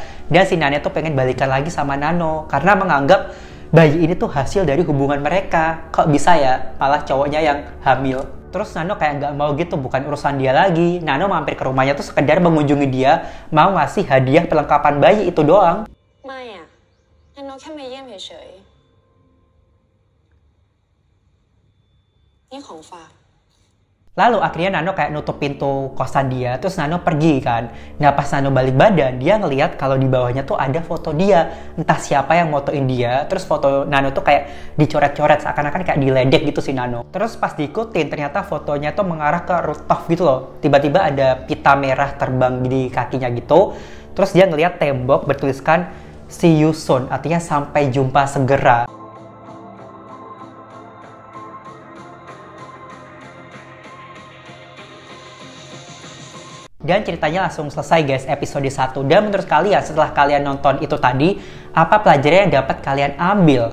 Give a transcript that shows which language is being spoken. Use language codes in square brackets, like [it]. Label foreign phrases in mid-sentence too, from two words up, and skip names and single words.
[id] Dan si Nano tuh pengen balikan lagi sama Nano karena menganggap bayi ini tuh hasil dari hubungan mereka. Kok bisa ya, malah cowoknya yang hamil. Terus Nano kayak nggak mau gitu, bukan urusan dia lagi. Nano mampir ke rumahnya tuh sekedar mengunjungi dia, mau ngasih hadiah perlengkapan bayi itu doang. [th] ไม่อะนันโนแค่มาเยี่ยมเฉยๆนี่ของฝาก [id] Lalu akhirnya Nano kayak nutup pintu kosan dia, terus Nano pergi kan. Nah pas Nano balik badan, dia ngeliat kalau di bawahnya tuh ada foto dia. Entah siapa yang motoin dia, terus foto Nano tuh kayak dicoret-coret, seakan-akan kayak diledek gitu si Nano. Terus pas diikutin, ternyata fotonya tuh mengarah ke rooftop gitu loh. Tiba-tiba ada pita merah terbang di kakinya gitu. Terus dia ngeliat tembok bertuliskan [en] see you soon, [id] artinya sampai jumpa segera. Dan ceritanya langsung selesai guys, episode 1. Dan menurut kalian, setelah kalian nonton itu tadi, apa pelajaran yang dapat kalian ambil?